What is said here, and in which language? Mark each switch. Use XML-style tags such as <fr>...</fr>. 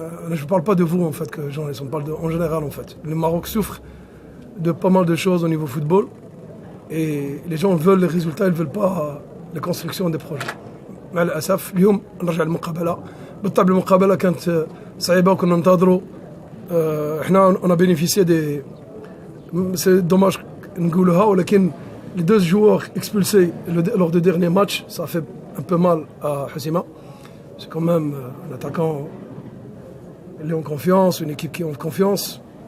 <fr>Je ne parle pas de vous en fait, on parle en général en fait. Le Maroc souffre de pas mal de choses au niveau football et les gens veulent les résultats, ils ne veulent pas la construction des projets.</fr> <ar>مع الأسف اليوم نرجع للمقابلة. بالطبع المقابلة كانت صعيبة وكنا ننتظروا. احنا</ar> <fr>on a bénéficié des c'est dommage</fr> <ar>نقولها ولكن</ar> <fr>les 2 joueurs expulsés lors des derniers matchs, ça fait un peu mal à Hoceima. C'est quand même un attaquant, il est en confiance, une équipe qui est en confiance.</fr>